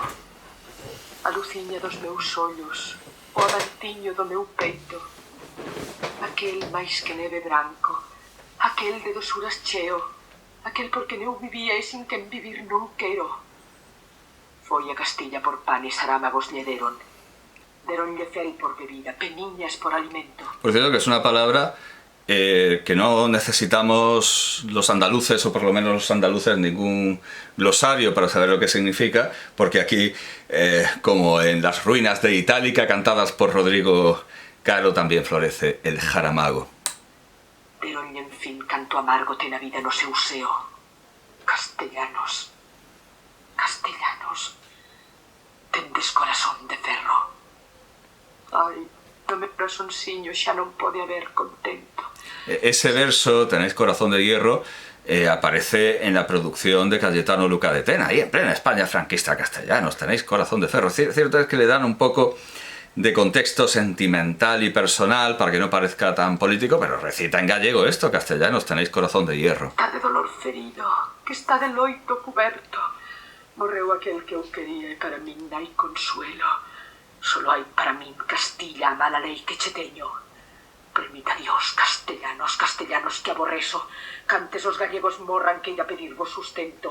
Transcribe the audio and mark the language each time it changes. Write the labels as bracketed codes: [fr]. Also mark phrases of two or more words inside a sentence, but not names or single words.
[gl] A luciña dos meus ollos, o adantiño do meu peito. Aquel máis que neve branco, aquel de dosuras cheo, aquel porque eu vivía e sin quen vivir non quero. Foi a Castilla por pan e sarámagos lle deron. Deronlle fel por bebida, peniñas por alimento. [es] Por cierto que es una palabra que no necesitamos los andaluces, o por lo menos los andaluces, ningún glosario para saber lo que significa, porque aquí, como en las ruinas de Itálica cantadas por Rodrigo Caro, también florece el jaramago. [gl] Deronlle en fin canto amargo ten a vida no seu seo. Castellanos, tendes corazón de ferro. Ai, do meu corazonciño xa non pode haber contento. [es] Ese verso, tenéis corazón de hierro, aparece en la producción de Cayetano Luca de Tena, ahí en plena España franquista. Castellanos, tenéis corazón de ferro. Cierto es que le dan un poco de contexto sentimental y personal para que no parezca tan político, pero recita en gallego esto: Castellanos, tenéis corazón de hierro. [gl] Está de dolor ferido, que está de loito cuberto, Morreu aquel que eu quería e para min hai consuelo. Solo hai para min Castilla a mala lei que che teño. Permita Dios, castellanos que aborrezo, cantes os gallegos morran que ir a pedirvos sustento.